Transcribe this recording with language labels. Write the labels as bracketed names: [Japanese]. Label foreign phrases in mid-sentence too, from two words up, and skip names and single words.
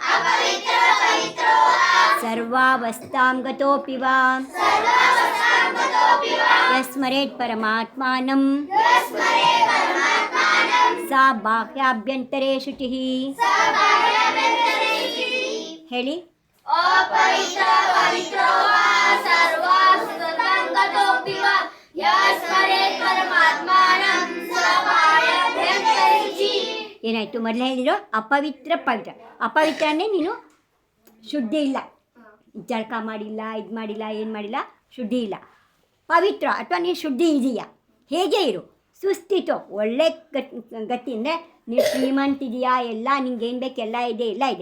[Sanskrit] सर्वावस्थां गतोऽपि वा यः स्मरेत् परमात्मानं सा बाह्याभ्यन्तरे शुचिः ಹೇಳಿ अपवित्र पवित्रो वा सर्वावस्थां गतोऽपि वा यः स्मरेत् परमात्मानं सा बाह्याभ्यन्तरे शुचिः. [Kannada] ಏನಾಯಿತು? ಮೊದಲು ಹೇಳಿರೋ ಅಪವಿತ್ರ ಪವಿತ್ರ. ಅಪವಿತ್ರ ಅಂದರೆ ನೀನು ಶುದ್ಧಿ ಇಲ್ಲ, ಜಳಕ ಮಾಡಿಲ್ಲ, ಇದು ಮಾಡಿಲ್ಲ, ಏನು ಮಾಡಿಲ್ಲ, ಶುದ್ಧಿ ಇಲ್ಲ. ಪವಿತ್ರ ಅಥವಾ ನೀನು ಶುದ್ಧಿ ಇದೆಯಾ, ಹೇಗೆ ಇರು, ಸುಸ್ಥಿತು, ಒಳ್ಳೆ ಗತಿ ಅಂದರೆ ನೀವು ಶ್ರೀಮಂತಿದೆಯಾ, ಎಲ್ಲ ನಿಂಗೆ ಏನು ಬೇಕು ಎಲ್ಲ ಇದೆ, ಎಲ್ಲ ಇದೆ.